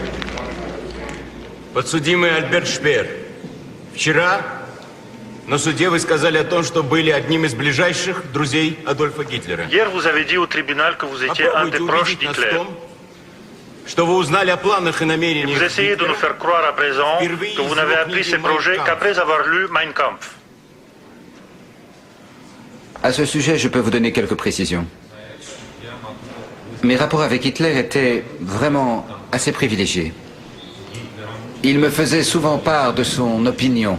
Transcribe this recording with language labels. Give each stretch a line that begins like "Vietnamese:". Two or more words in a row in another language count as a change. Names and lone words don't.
Russian: Подсудимый Альберт Шпеер, вчера на суде вы сказали о том, что были одним из ближайших друзей Адольфа Гитлера.
French: Hier, vous avez dit au tribunal que vous étiez un des proches d'Hitler.
Russian: Что вы узнали о планах и намерениях
French: Vous essayez de nous faire croire à présent que vous n'avez appris ces projets qu'après avoir lu Mein Kampf. À ce sujet, je peux vous donner quelques précisions. Mes rapports avec Hitler étaient vraiment assez privilégiés. Il me faisait souvent part de son opinion.